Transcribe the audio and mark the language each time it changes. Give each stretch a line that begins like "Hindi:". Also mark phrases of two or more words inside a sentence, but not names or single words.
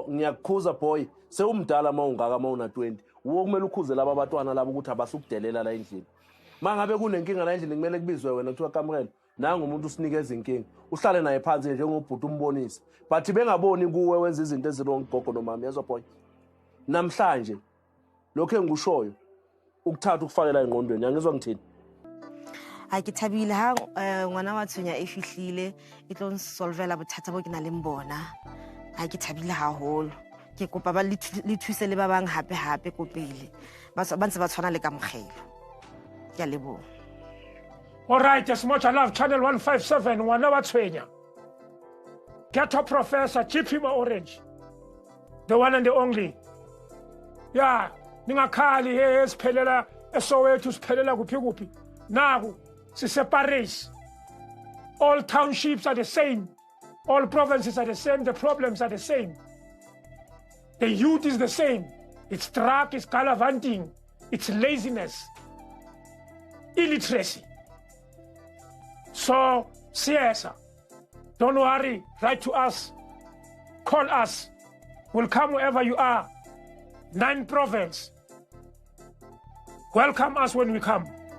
Zulu: ngiyakukhuza boy sewumdala mawungaka mawuna 20 uwo kumele ukhuze laba abatwana labo ukuthi abasukudelela la endlini mangabe kunenkinga la endlini kumele kubizwe wena kuthiwa Kamukelo nanga umuntu usinikeza inkinga uhlale naye phansi njengobhuti umbonise but bengaboni kuwe wenza izinto ezirong gogo nomama yezwa boy namhlanje lokho engushoyo ukuthatha ukufakela engqondweni yangizwa ngithini
Southern Sotho: Ha ke thabile ha ngwana wa tshwenya e fihlile e tlo nsolvela bothata bo ke na le mbona. Ha ke thabile haholo. Ke kopa ba le thuse le ba bang hape ko pele. Ba ntse ba tshwana le Kamogelo. Ke a leboha.
English: all right as much I love channel 157
Southern Sotho: ngwana wa tshwenya
English: Ghetto Professor GP Orange the one and the only yeah
Zulu: ningakhali esiphelela eSoweto siphelela kuphi naku siseparate
English: all townships are the same all provinces are the same the problems are the same the youth is the same it's drug it's gallivanting it's laziness illiteracy so Siesa don't worry write to us call us we'll come wherever you are 9 province welcome us when we come